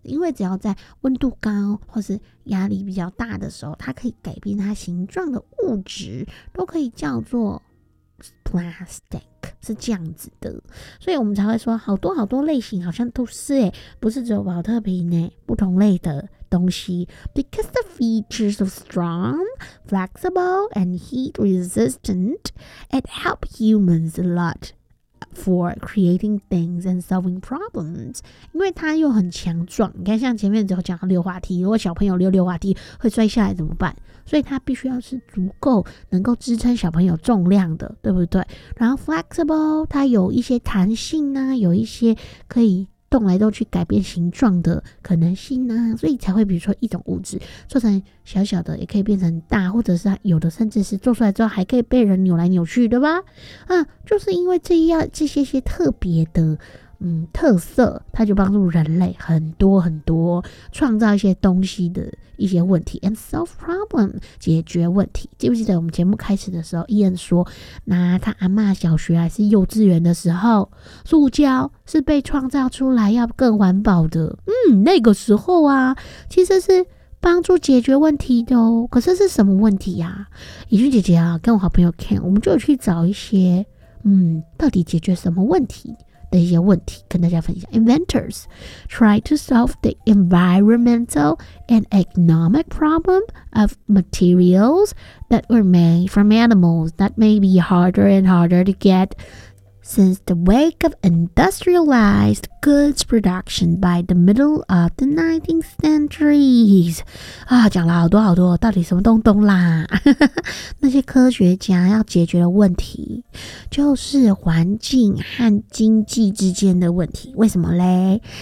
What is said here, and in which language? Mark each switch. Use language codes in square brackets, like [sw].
[zh] 因为只要在温度高或是压力比较大的时候，它可以改变它形状的物质，都可以叫做 plastic。是这样子的，所以我们才会说好多好多类型，好像都是欸，不是只有保特瓶欸，不同类的东西。 [en] Because the features of strong, flexible and heat resistant, it help humans a lot for creating things and solving problems. [zh] 因为它又很强壮，你看像前面只有讲溜滑梯，如果小朋友溜溜滑梯会摔下来怎么办？所以它必须要是足够能够支撑小朋友重量的，对不对？然后 flexible 它有一些弹性啊，有一些可以动来动去改变形状的可能性啊，所以才会比如说一种物质做成小小的也可以变成大，或者是有的甚至是做出来之后还可以被人扭来扭去，对吧？就是因为这些特别的特色，它就帮助人类很多很多创造一些东西的一些问题 and solve problem 解决问题。记不记得我们节目开始的时候，伊恩说，那他阿嬷小学还是幼稚园的时候，塑胶是被创造出来要更环保的。那个时候啊，其实是帮助解决问题的哦。可是是什么问题啊？伊俊姐姐啊，跟我好朋友 Ken， 我们就去找一些到底解决什么问题的一些问题跟大家分享。 [en] Inventors try to solve the environmental and economic problem of materials that were made from animals. That may be harder and harder to get since the wake of industrialized goods production by the middle of the 19th century. [zh] 讲了好多好多，到底什么东东啦？那些科学家要解决的问题就是环境和经济之间的问题。为什么嘞？